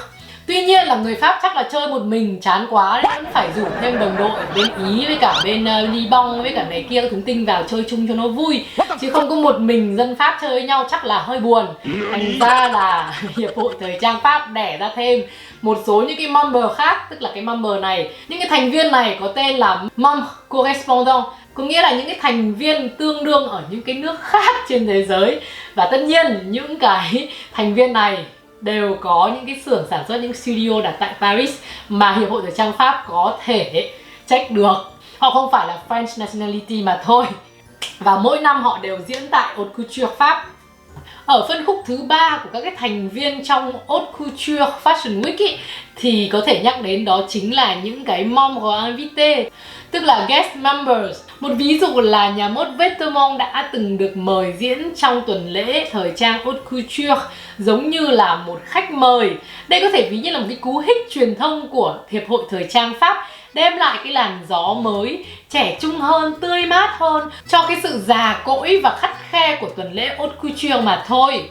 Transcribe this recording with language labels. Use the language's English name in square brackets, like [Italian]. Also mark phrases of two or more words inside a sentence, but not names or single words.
[Vietnamese] Tuy nhiên là người Pháp chắc là chơi một mình chán quá nên vẫn phải rủ thêm đồng đội bên Ý với cả bên Liban với cả này kia các thúng tinh vào chơi chung cho nó vui, chứ không có một mình dân Pháp chơi với nhau chắc là hơi buồn. Thành ra là Hiệp hội Thời trang Pháp đẻ ra thêm một số những cái member khác, tức là cái member này, những cái thành viên này có tên là [French] membre correspondant, [Vietnamese] có nghĩa là những cái thành viên tương đương ở những cái nước khác trên thế giới. Và tất nhiên những cái thành viên này đều có những cái xưởng sản xuất, những studio đặt tại Paris mà Hiệp hội Thời trang Pháp có thể check được. Họ không phải là [English] French nationality [Vietnamese] mà thôi. Và mỗi năm họ đều diễn tại [French] haute couture [Vietnamese] Pháp. Ở phân khúc thứ 3 của các cái thành viên trong [French] haute couture [English] Fashion Week [Vietnamese] ý, thì có thể nhắc đến đó chính là những cái [French] membre invité, [Vietnamese] tức là [English] guest members. [Vietnamese] Một ví dụ là nhà mốt Vetements đã từng được mời diễn trong tuần lễ thời trang [French] haute couture [Vietnamese] giống như là một khách mời. Đây có thể ví như là một cái cú hích truyền thông của Hiệp hội Thời trang Pháp, đem lại cái làn gió mới, trẻ trung hơn, tươi mát hơn cho cái sự già cỗi và khắt khe của tuần lễ [French] haute couture [Vietnamese] mà thôi.